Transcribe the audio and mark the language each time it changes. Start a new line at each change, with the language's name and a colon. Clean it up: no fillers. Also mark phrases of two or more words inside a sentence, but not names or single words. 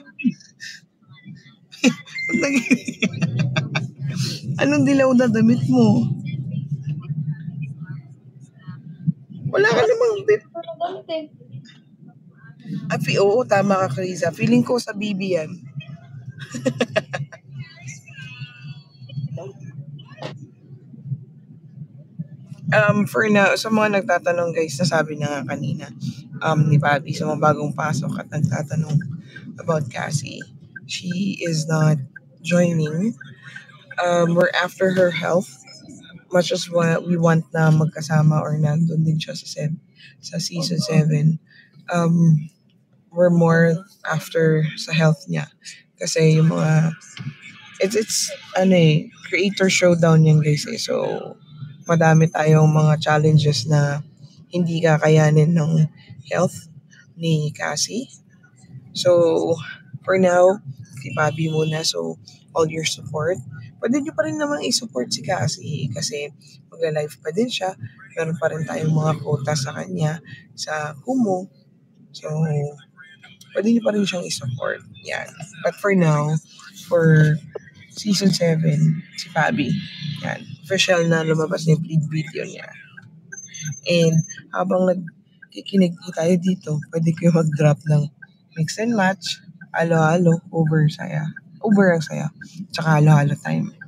Filipino: Anong dilaw na damit mo? Wala ka namang damit eh. Oo, tama ka, Krisa. Feeling ko sa BB yan.
English: For now,
Filipino: sa mga nagtatanong guys, nasabi na nga kanina ni Bobby sa mga bagong pasok at nagtatanong about Cassie.
English: She is not joining. We're after her health. Much as we want
Filipino: na magkasama or nandun din siya sa season 7.
English: We're more after sa health niya.
Filipino: Kasi yung mga
English: it's creator showdown
Filipino: yan guys eh. So madami tayong mga challenges na hindi kakayanin ng health ni Cassie. So for now, si Bobby muna.
English: So all your support.
Filipino: Pwede nyo pa rin naman i-support si Cassie kasi magla-live pa din siya. Meron pa rin tayong mga quota sa kanya sa Kumu. So pwede nyo pa rin siyang i-support. Yan.
English: But for now, for season 7,
Filipino: si Fabi. Yan. Official na lumabas na yung
English: plead video
Filipino: niya. And habang nagkikinig po tayo dito, pwede kayo mag-drop ng
English: mix and match,
Filipino: halo-halo, over ang saya, tsaka halo-halo time.